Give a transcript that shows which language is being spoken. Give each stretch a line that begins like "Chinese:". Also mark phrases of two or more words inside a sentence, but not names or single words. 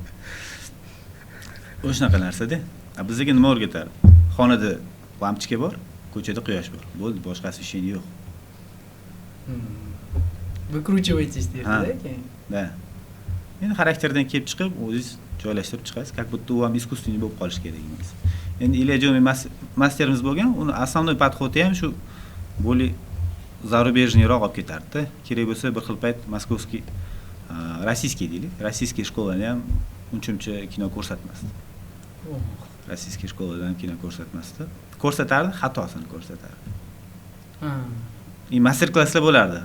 Uzbek: O'shanaqa narsa-da. Bizga nima o'rgatadi? Xonada lampochka bor, ko'chada quyosh bor. Bo'ldi, boshqasi ish yo'q. Выкручивайтесь deydi-da keyin. Da. Endi xarakterdan kelib chiqib, o'zingiz joylashtirib chiqasiz,
Russian: как будто
Uzbek: u ham искусственный bo'lib qolish kerak emas. Endi Ilyajomi masterimiz bo'lgan, uni
Russian: основной подходi
Uzbek: ham shu
Russian: более зарубежныйroq
Uzbek: olib ketardi-da. Kerak bo'lsa bir xil payt
Russian: московский, российский
Uzbek: deylik, rossiyskiy shkolani ham uncha kino ko'rsatmasdi. Rossiyskiy shkoladan kino ko'rsatmasdi. Ko'rsatardi, xatosini ko'rsatardi. Master klasslar bo'lardi.